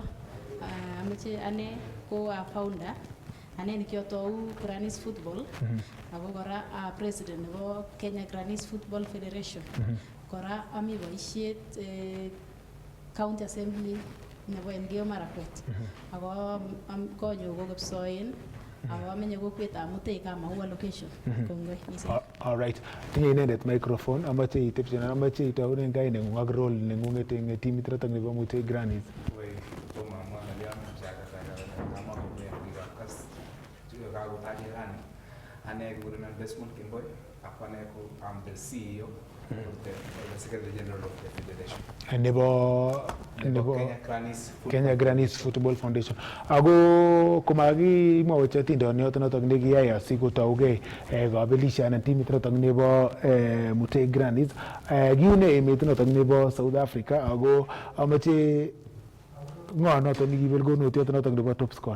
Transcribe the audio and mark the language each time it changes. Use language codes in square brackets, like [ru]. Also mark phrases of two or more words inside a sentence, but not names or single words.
[kln] Amache ane ko founder ane nikiotou Grannies Football ako kora president nebo Kenya Grannies Football Federation. Kora ami boisiet County Assembly nebo Elgeyo Marakwet. Ako konyo ko Kipsoen ako amenye kokwetab Mutei Kamau location. Kongoi mising. [en] All right. [kln] Tinye inendet microphone amache itepchen amache itaunen kaineng'ung ak role neng'unget eng timit notok nebo Mutei Grannies. Ane kekurenon Desmond Kimboy ako ane ko [en] I'm the CEO of the Secretary General of the Federation. [kln] Nebo Kenya Grannies Football Foundation. Ako komakimwawech atindoniot notok nekiyai asikotougei kabelisianan timit notok nebo Mutei Grannies. Kiune emet notok nebo South Africa ako amache ng'o notok nekibel konotiot notok nebo [en] top scorer.